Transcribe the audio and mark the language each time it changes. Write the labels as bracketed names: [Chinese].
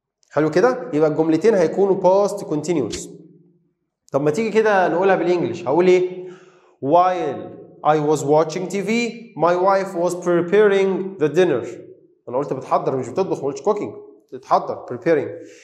[Arabic] حلو كده؟ يبقى الجملتين هيكونوا past continuous. طب ما تيجي كده نقولها بالانجلش. هقول ايه؟ [English] while I was watching TV my wife was preparing the dinner. [Arabic] انا قلت بتحضر مش بتطبخ، ما قلتش cooking. بتحضر preparing.